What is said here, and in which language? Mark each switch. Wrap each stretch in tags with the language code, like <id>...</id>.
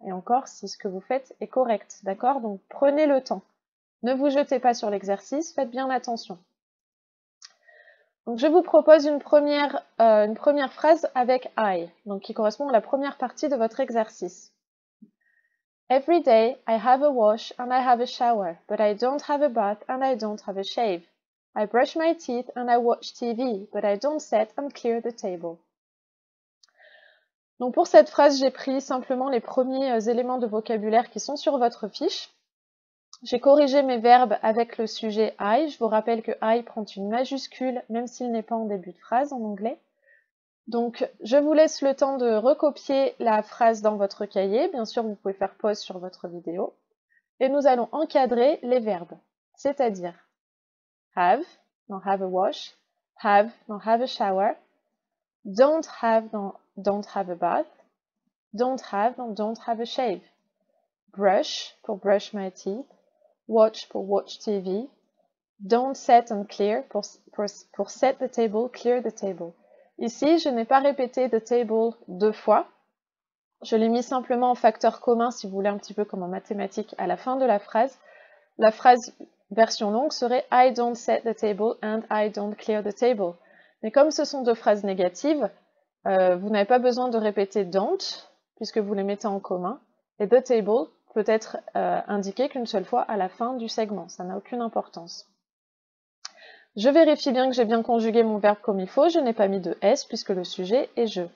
<fr>Et encore, si ce que vous faites est correct, d'accord? Donc prenez le temps. Ne vous jetez pas sur l'exercice, faites bien attention. Donc je vous propose une première phrase avec I, donc qui correspond à la première partie de votre exercice.</fr> <en>Every day I have a wash and I have a shower, but I don't have a bath and I don't have a shave. I brush my teeth and I watch TV, but I don't set and clear the table.</en> <fr>Donc pour cette phrase, j'ai pris simplement les premiers éléments de vocabulaire qui sont sur votre fiche. J'ai corrigé mes verbes avec le sujet I. Je vous rappelle que I prend une majuscule, même s'il n'est pas en début de phrase en anglais. Donc, je vous laisse le temps de recopier la phrase dans votre cahier. Bien sûr, vous pouvez faire pause sur votre vidéo. Et nous allons encadrer les verbes, c'est-à-dire have, dans</fr> <en>have a wash,</en> <fr>have, dans</fr> <en>have a shower,</en> <fr>don't have, dans</fr> <en>don't have a bath,</en> <fr>don't have, dans</fr> <en>don't have a shave,</en> <fr>brush, pour</fr> <en>brush my teeth,</en> <fr>watch pour</fr> <en>watch TV, don't set and clear</en> <fr>pour</fr> <en>set the table, clear the table.</en> <fr>Ici, je n'ai pas répété</fr> <en>the table</en> <fr>deux fois. Je l'ai mis simplement en facteur commun, si vous voulez, un petit peu comme en mathématiques, à la fin de la phrase. La phrase version longue serait</fr> <en>I don't set the table</en> <fr>and I don't clear the table. Mais comme ce sont deux phrases négatives, vous n'avez pas besoin de répéter don't, puisque vous les mettez en commun. Et</fr> <en>the table</en> <fr>peut être indiqué qu'une seule fois à la fin du segment, ça n'a aucune importance. Je vérifie bien que j'ai bien conjugué mon verbe comme il faut, je n'ai pas mis de S puisque le sujet est je.</fr>